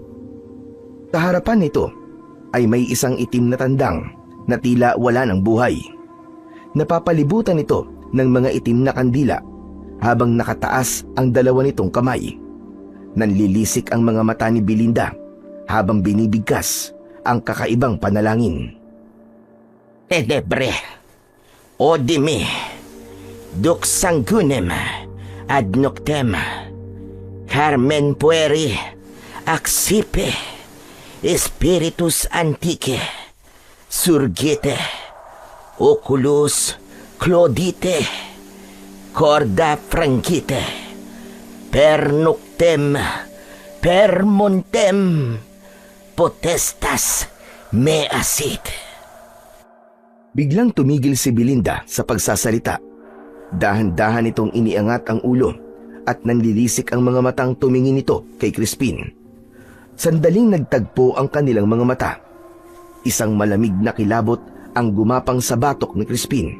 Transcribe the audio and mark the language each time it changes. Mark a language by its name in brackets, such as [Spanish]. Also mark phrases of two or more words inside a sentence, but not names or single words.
[Filipino] Sa harapan nito ay may isang itim na tandang na tila wala ng buhay. Napapalibutan ito ng mga itim na kandila habang nakataas ang dalawa nitong kamay. Nanlilisik ang mga mata ni Belinda habang binibigkas ang kakaibang panalangin. [Latin] Tenebre, odimi, duxangunem, ad noctem, carmen pueri, axipe, spiritus antique, surgite, oculus claudite, corda franquite, per noctem, per montem, potestas me asit. [Filipino] Biglang tumigil si Belinda sa pagsasalita. Dahan-dahan itong iniangat ang ulo at nanlilisik ang mga matang tumingin ito kay Crispin. Sandaling nagtagpo ang kanilang mga mata. Isang malamig na kilabot ang gumapang sa batok ni Crispin.